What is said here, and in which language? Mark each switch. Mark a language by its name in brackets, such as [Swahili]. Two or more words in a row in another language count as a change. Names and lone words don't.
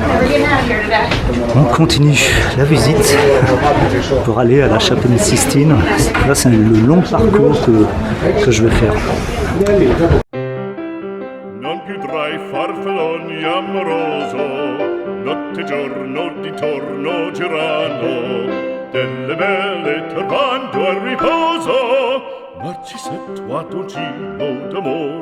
[French] On continue la visite pour aller à la chapelle Sistine. Là, c'est le long parcours que je vais faire. [Italian] Non più tra i farfalloni amoroso, notte e giorno di torno girando, delle belle turbando al riposo, Narcisetto a dolcino d'amor.